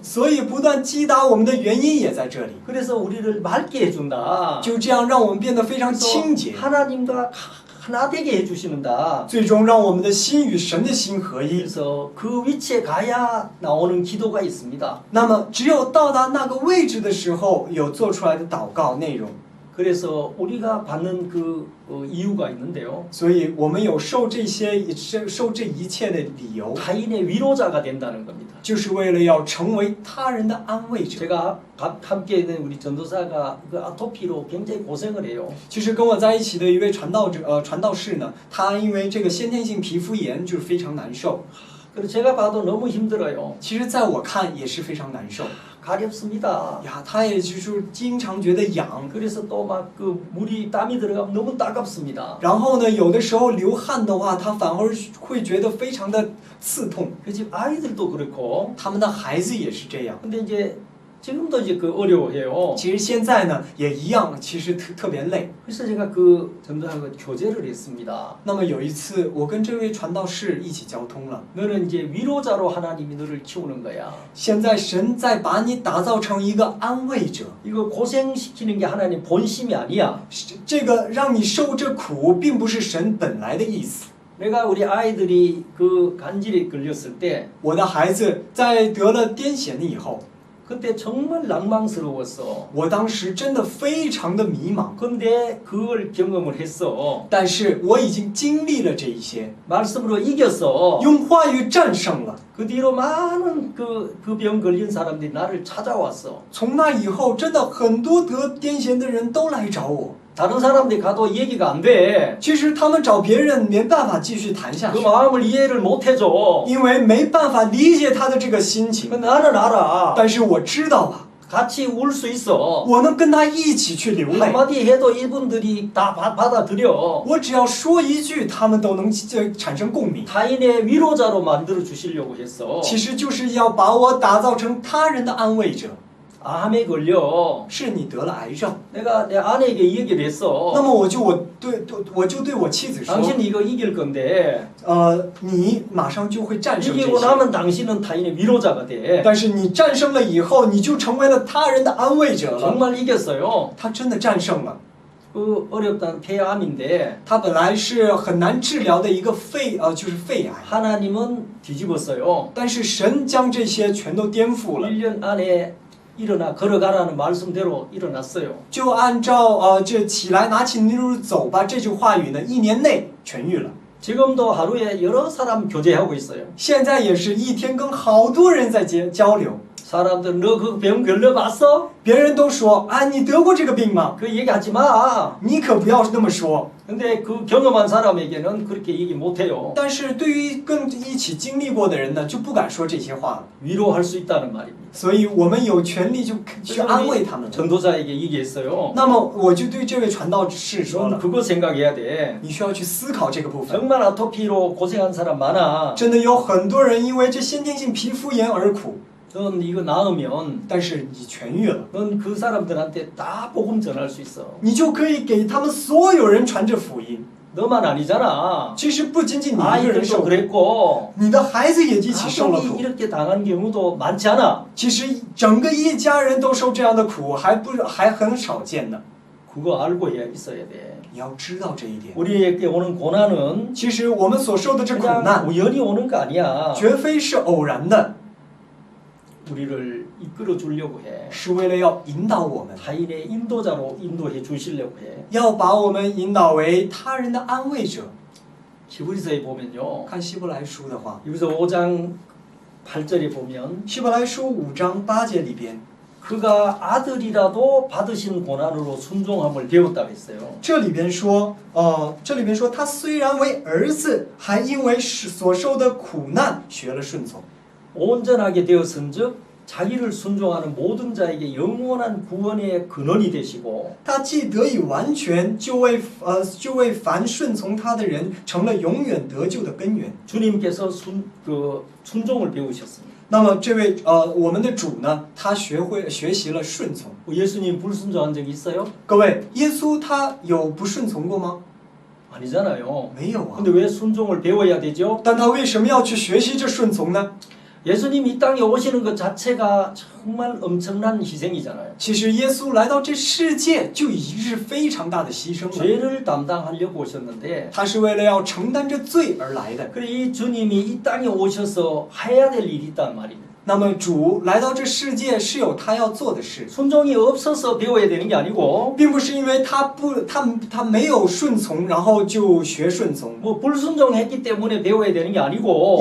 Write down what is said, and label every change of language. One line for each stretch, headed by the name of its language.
Chinese: 所以不断击打我们的原因也在这里，
Korean: 그래서 우리를 맑게 해준다.
Chinese: 就这样让我们变得非常
Korean: 그래서
Chinese: 清洁，
Korean: 하나님과 하나 되게 해주시는다.
Chinese: 最终让我们的心与神的心合一。
Korean: 그래서 그 위치에 가야 나오는 기도가 있습니다.
Chinese: 那么只有到达那个位置的时候，有做出来的祷告内容。
Korean: 그래서 우리가 받는 그 이유가 있는데요.
Chinese: 所以我们有受这一切的理由，
Korean: 타인의 위로자가 된다는 겁니다.
Chinese: 就是为了要成为他人的安慰者。
Korean: 제가 함께 있는 우리 전도사가 그 아토피로 굉장히 고생을 해요.
Chinese: 其实跟我在一起的一位传道士呢，他因为这个先天性皮肤炎就是非常难受，
Korean: 그래서 제가 봐도 너무 힘들어요.
Chinese: 其实在我看也是非常难受
Korean: 가렵습니다.
Chinese: 呀，他也就是经常觉得痒，
Korean: 그래서 또 막 그 물이 땀이 들어가면 너무 따갑습니다.
Chinese: 然后呢，有的时候流汗的话，他反而会觉得非常的刺痛。
Korean: 그 집 아이들도 그렇고.
Chinese: 他们的孩子也是这样。
Korean: 근데 이제 지금도 이제 그 어려워해요.
Chinese: 其实现在呢也一样，其实特别累。
Korean: 그래서 제가 그 전도사하고 교제를 했습니다.
Chinese: 那么有一次，我跟这位传道士一起交通了。
Korean: 너는 이제 위로자로 하나님이 너를 키우는 거야.
Chinese: 现在神在把你打造成一个安慰者，
Korean: 이거 고생시키는 게 하나님 본심이 아니야.
Chinese: 这个让你受这苦，并不是神本来的意思。
Korean: 내가 우리 아이들이 그 간질에 걸렸을 때
Chinese: 我的孩子在得了癫痫以后，
Korean: 그때 정말 낭망스러웠어.
Chinese: 我当时真的非常的迷茫。
Korean: 근데 그걸 경험을 했어.
Chinese: 但是我已经经历了这一些，
Korean: 말씀으로 이겼어.
Chinese: 用话语战胜了。
Korean: 그 뒤로 많은 그 병 걸린 사람들이 나를 찾아왔어.
Chinese: 从那以后，真的很多得癫痫的人都来找我。
Korean: 다른 사람들이 가도 얘기가 안 돼.
Chinese: 其实他们找别人没办法继续谈下
Korean: 그
Chinese: 去，
Korean: 마음을 이해를 못 해줘.
Chinese: 因为没办法理解他的这个心情。
Korean: 근데 나는 알아.
Chinese: 但是我知道啊，
Korean: 같이 울 수 있어.
Chinese: 我能跟他一起去流泪。
Korean: 한마디 해도 이분들이 다 받아들여.
Chinese: 我只要说一句，他们都能产生共鸣。
Korean: 타인의 위로자로 만들어 주시려고 했어.
Chinese: 其实就是要把我打造成他人的安慰者。
Korean: 암에 걸려.
Chinese: 是你得了癌症，
Korean: 내가 내 아내에게 이 얘기를
Chinese: 那
Korean: 했어.
Chinese: 么我就对我妻子说，
Korean: 당신 이거 이길 건데
Chinese: 你马上就会战胜这
Korean: 이기고 나면 당신은 타인의 위로자가 돼.
Chinese: 但是你战胜了以后，你就成为了他人的安慰者了。
Korean: 정말 이겼어요.
Chinese: 他真的战胜了。
Korean: 그 어렵다는 폐암인데
Chinese: 他本来是很难治疗的一个就是肺癌，
Korean: 하나님은 뒤집었어요.
Chinese: 但是神将这些全都颠覆了，
Korean: 1년 안에 일어나 걸어가라는 말씀대로 일어났어요.
Chinese: 就按照这起来拿起泥路走吧这句话语呢，1年内痊愈了。
Korean: 지금도 하루에 여러 사람 교제하고 있어요.
Chinese: 现在也是一天跟好多人在交流，
Korean: 사람들 너 그 병 걸려봤어?
Chinese: 别人都说啊，你得过这个病吗？
Korean: 그 얘기하지 마.
Chinese: 你可不要那么说。
Korean: 근데 그 경험한 사람에게는 그렇게 얘기 못해요.
Chinese: 但是对于跟一起经历过的人呢，就不敢说这些话了。
Korean: 위로할 수 있다는 말입니다.
Chinese: 所以我们有权利就去安慰他们。
Korean: 전도자에게 얘기했어요.
Chinese: 那么我就对这位传道士说
Korean: 넌
Chinese: 了，
Korean: 그거 생각해야 돼.
Chinese: 你需要去思考这个部分。
Korean: 정말 아토피로 고생한 사람 많아.
Chinese: 真的有很多人因为这先天性皮肤炎而苦，
Korean: 넌 이거 나으면
Chinese: 但是你痊愈了，
Korean: 넌 그 사람들한테 다 복음 전할 수 있어.
Chinese: 你就可以给他们所有人传这福音。
Korean: 너만 아니잖아.
Chinese: 其实不仅仅你一个人
Korean: 아이들도
Chinese: 受苦，
Korean: 그랬고
Chinese: 你的孩子也一起受了
Korean: 가족이
Chinese: 苦。
Korean: 이렇게 당한 경우도 많지 않아.
Chinese: 其实整个一家人都受这样的苦，还很少见呢。
Korean: 그거 알고 있어야 돼.
Chinese: 你要知道这一点。
Korean: 우리에게 오는 고난은
Chinese: 其实我们所受的这苦
Korean: 그냥
Chinese: 难，
Korean: 우연히 오는 거 아니야.
Chinese: 绝非是偶然的，
Korean: 우리를 이끌어 주려고 해.
Chinese: 是为了要引导我们，
Korean: 타인의 인도자로 인도해 주시려고 해.
Chinese: 要把我们引导为他人的安慰者。
Korean: 히브리서에 보면요.
Chinese: 看希伯来书的话，
Korean: 여기서 5장 8절에 보면
Chinese: 希伯来书5章8节里边，
Korean: 그가 아들이라도 받으신 고난으로 순종함을 배웠다고 했어요.
Chinese: 这里边说，他虽然为儿子，还因为所受的苦难学了顺从。
Korean: 온전하게 되었은즉 자기를 순종하는 모든 자에게 영원한 구원의 근원이 되시고
Chinese: 他既得以完全，就为凡顺从他的人成了永远得救的根源。
Korean: 주님께서 순종을 배우셨습니다.
Chinese: 那么这位我们的主呢，他学习了顺从。
Korean: 예수님 불순종한 적 있어요?
Chinese: 各位，耶稣他有不顺从过吗？
Korean: 아니잖아요.
Chinese: 没有啊。
Korean: 근데 왜 순종을 배워야 되죠?
Chinese: 但他为什么要去学习这顺从呢？
Korean: 예수님 이 땅에 오시는 것 자체가 정말 엄청난 희생이잖아요.
Chinese: 其实耶稣来到这世界就已经是非常大的牺牲了。
Korean: 죄를 담당하려고 오셨는데
Chinese: 他是为了要承担这罪而来的。
Korean: 그래 이 주님이 이 땅에 오셔서 해야 될 일이 있단 말입니다.
Chinese: 那么主来到这世界是有他要做的事，
Korean: 순종이 없어서 배워야 되는 게 아니고
Chinese: 并不是因为他没有顺从，然后就学顺从，
Korean: 뭐 불순종했기 때문에 배워야 되는 게 아니고